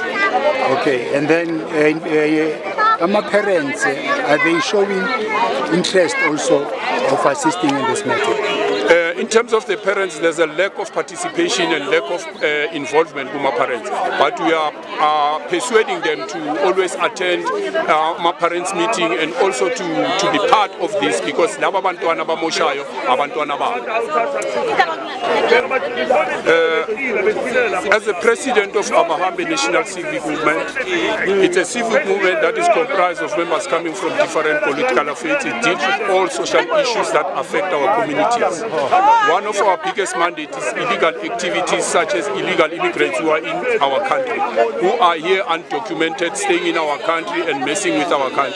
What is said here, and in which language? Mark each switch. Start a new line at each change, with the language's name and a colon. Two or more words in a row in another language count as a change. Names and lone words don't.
English: Okay, and then my parents, are they showing interest also of assisting in this matter? In terms of the parents, there's a lack of participation and lack of involvement with my parents. But we are persuading them to always attend my parents' meeting and also to be part of this because
Zulu: laba bantwana bamoshayo abantwana babo.
English: As the president of Abahambe National Civic Movement, it's a civic movement that is comprised of members coming from different political affiliates. It deals with all social issues that affect our communities. One of our biggest mandates is illegal activities such as illegal immigrants who are in our country, who are here undocumented, staying in our country and messing with our country.